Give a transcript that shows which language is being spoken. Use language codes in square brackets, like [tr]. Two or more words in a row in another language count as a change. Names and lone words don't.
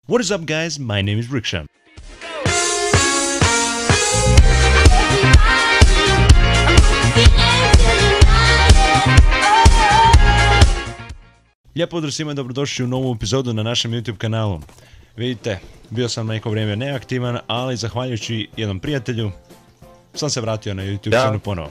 [en] What is up, guys? My name is Riksha. [bs] Lijep pozdrav svima i dobrodošli u novu epizodu na našem YouTube kanalu. Vidite, bio sam neko vrijeme neaktivan, ali zahvaljujući jednom prijatelju sam se vratio na YouTube scenu ponovo.